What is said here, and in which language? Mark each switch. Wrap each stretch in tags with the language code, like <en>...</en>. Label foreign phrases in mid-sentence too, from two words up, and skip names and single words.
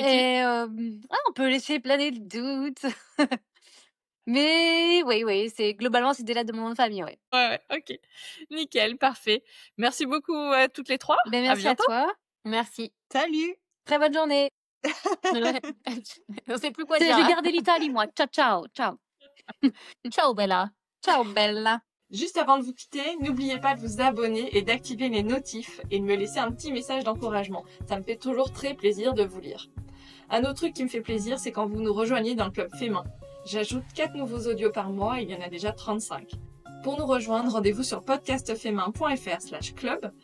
<fr>Et on peut laisser planer le doute. Mais oui, c'est globalement, c'est déjà de mon nom de famille, ouais. Ouais, ok. Nickel, parfait. Merci beaucoup à toutes les 3. Ben, À merci à bientôt. toi. Merci. Salut. Très bonne journée. On sait plus quoi Je dire. vais hein. garder l'Italie, moi.</fr> <it>Ciao, ciao, ciao. Ciao, Bella. Ciao, bella.</it> <fr>Juste avant de vous quitter, n'oubliez pas de vous abonner et d'activer les notifs et de me laisser un petit message d'encouragement. Ça me fait toujours très plaisir de vous lire. Un autre truc qui me fait plaisir, c'est quand vous nous rejoignez dans le club Fémin. J'ajoute 4 nouveaux audios par mois et il y en a déjà 35. Pour nous rejoindre, rendez-vous sur podcastfemin.fr/club.</fr>